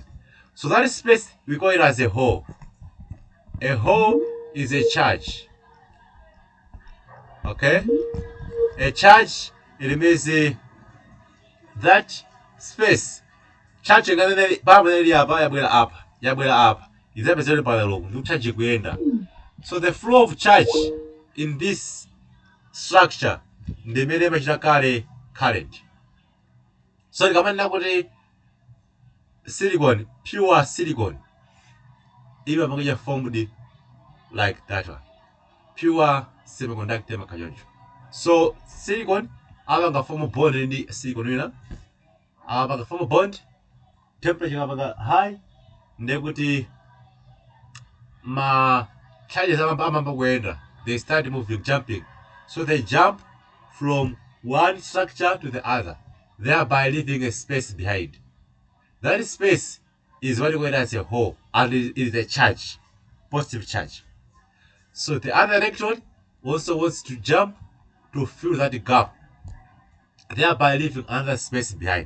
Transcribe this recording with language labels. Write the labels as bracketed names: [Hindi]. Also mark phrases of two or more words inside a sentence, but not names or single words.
[English] So that space we call it as a hole. A hole is a charge. Okay? A charge, it means that space. [Nyanja] Charge pamene apa yabwera apa izapezera pamalomo ndi charge kuyenda. [English] So the flow of charge in this structure [Nyanja] ndi imene imachita kale [English] current. So [Nyanja] tikamanena kuti [English] silicon, pure silicon, imapanga formed like that one, pure semiconductor makachoncho. [Nyanja] So silicon amapanga [English] form bond [Nyanja] ndi silicon wina, amapanga [English] form bond, [Nyanja] temperature amapanga high, ndekuti ma charges amapanga kuyenda, [English] they start moving, jumping. So they jump from one structure to the other, thereby leaving a space behind. That space is what we call as a hole, and it is a charge, positive charge. So the other electron also wants to jump to fill that gap, thereby leaving another space behind.